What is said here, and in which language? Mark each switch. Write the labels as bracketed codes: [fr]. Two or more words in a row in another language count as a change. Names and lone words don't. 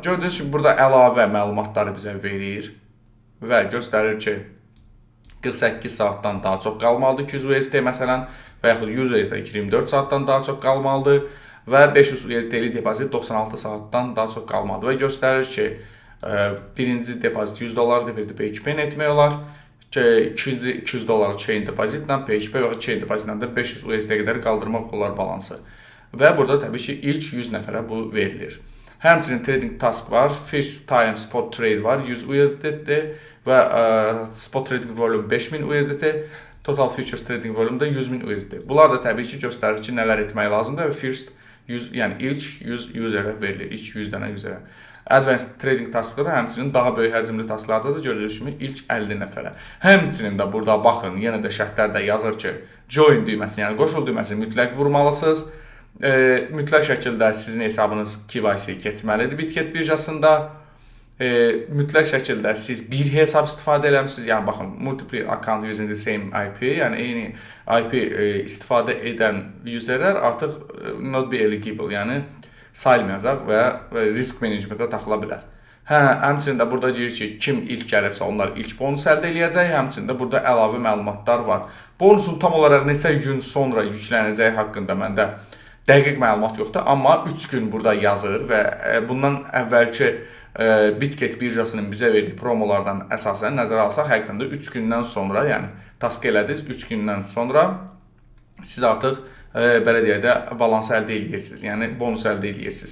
[az] Gördüyünüz kimi burada əlavə məlumatları bizə verir və göstərir ki, 48 saatdan daha çox qalmalıdır 200 USD məsələn və yaxud 100 USD 24 saatdan daha çox qalmalıdır və 500 USD-li depozit 96 saatdan daha çox qalmalıdır və göstərir ki, birinci depozit $100 depozit P2P-nə etmək olar, ikinci $200 chain depozitlə P2P və chain depozitlə də 500 USD qədər qaldırmaq olar balansı və burada təbii ki, ilk 100 nəfərə bu verilir. Həmçinin [en] trading task [az] var, [en] first time spot trade var, 100 USDT və spot trading volume 5000 USDT, total futures trading volume da 100.000 USDT. [az] Bunlar da təbii ki göstərir ki, nələr etmək lazımdır və [en] first 100, [az] yəni ilk 100 userə verilir, ilk 100 dənə userə. [en] Advanced trading taskda [az] da həmçinin daha böyük həcmli tasklarda da gördüyünüz kimi ilk 50 nəfərə. Həmçinin də burada baxın, yenə də şərtlərdə yazır ki, join düyməsi, yəni qoşul düyməsini mütləq vurmalısınız. Mütləq şəkildə sizin hesabınız KYC keçməlidir Bitget birjasında. Mütləq şəkildə siz bir hesab istifadə eləmisiniz. Yəni baxın, [en] multiple account using the same IP, [az] yəni eyni IP istifadə edən userlər artıq [en] not be eligible, [az] yəni sayılmayacaq və [en] risk managementə [az] taxıla bilər. Həmçinin də burada deyir ki, kim ilk gəlibsə onlar ilk bonus əldə eləyəcək. Həmçinin də burada əlavə məlumatlar var. Bonusun tam olaraq neçə gün sonra yüklənəcəyi haqqında məndə dəqiq məlumat yoxdur, amma 3 gün burada yazır və bundan əvvəlki Bitget birjasının bizə verdiyi promolardan əsasən nəzərə alsaq, həqiqətən də 3 gündən sonra, yəni task elədiniz, 3 gündən sonra siz artıq belə deyək də balans əldə edirsiniz, yəni bonus əldə edirsiniz.